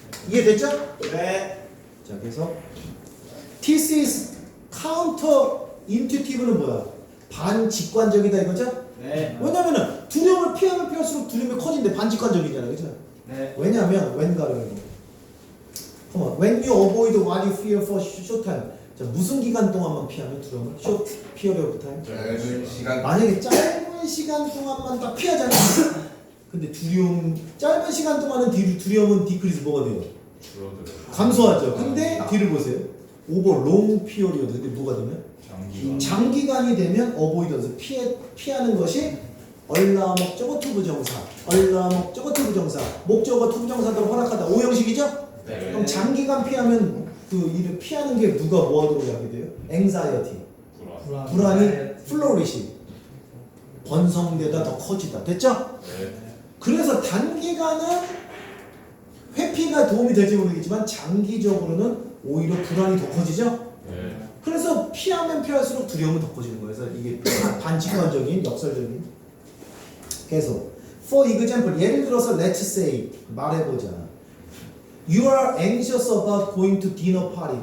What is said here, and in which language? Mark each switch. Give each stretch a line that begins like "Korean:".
Korean: 이해됐죠? 네. 자, 그래서 this is counter intuitive 는 뭐야? 반직관적이다 이거죠? 네. 왜냐면은 두려움을 피하면 피할수록 두려움이 커진대. 반직관적이잖아, 그죠? 네. 왜냐면 when 가려요.
English: When you avoid what you fear for short time.
Korean: 자, 무슨 기간 동안만 피하면 두려움을?
English: Short period of time.
Korean: 짧은 시간. 만약에 짧은 시간 동안만 다 피하잖아. 근데 짧은 시간 동안은 두려움은 decrease 뭐가 돼요? 줄어들어요. 감소하죠. 근데 뒤를 보세요. over long period. 근데 뭐가 되면? 장기간이 되면 avoidance 피하는 것이 얼라 목적어 투부정사, 얼라 목적어 투부정사, 목적어 투부정사대로 허락하다. 5형식이죠? 네. 그럼 장기간 피하면 그 일을 피하는 게 누가 뭐하도록 하게 돼요? anxiety, 불안이 flourish, 번성되다 더 커지다. 됐죠? 네. 그래서 단기간은 회피가 도움이 될지 모르겠지만 장기적으로는 오히려 불안이 더 커지죠? 네. 그래서 피하면 피할수록 두려움은 더 커지는 거예요. 그래서 이게 반직관적인, 역설적인. 계속.
English: For example, 예를 들어서 let's say 말해보자. You are anxious about going to dinner party.